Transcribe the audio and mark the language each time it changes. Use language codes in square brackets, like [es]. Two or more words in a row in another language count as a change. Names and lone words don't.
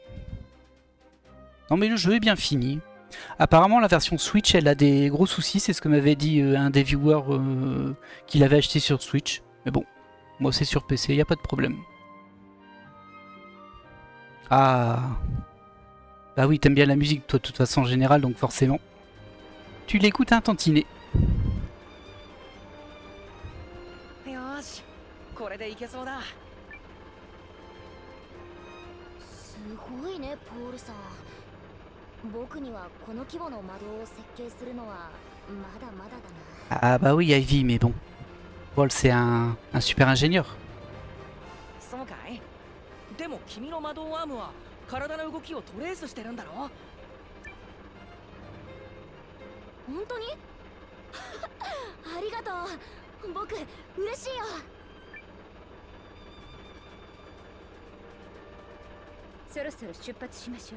[fr] Non mais le jeu est bien fini. Apparemment la version Switch elle a des gros soucis, c'est ce que m'avait dit un des viewers qui l'avait acheté sur Switch. Mais bon, moi c'est sur PC, y a pas de problème. Ah. Bah oui, t'aimes bien la musique toi de toute façon en général, donc forcément. Tu l'écoutes un tantinet. [ja] よーし、これでいけそうだ。すごいねポールさん。僕にはこの規模の魔導を設計するのはまだまだだな。 [fr] Ah bah oui, Ivy, mais bon. Paul c'est un super ingénieur. [ja] そうかい。でも君の魔導アームは体の動きをトレースしてるんだろ。本当にありがとう。僕嬉しいよ。そろそろ出発しましょう。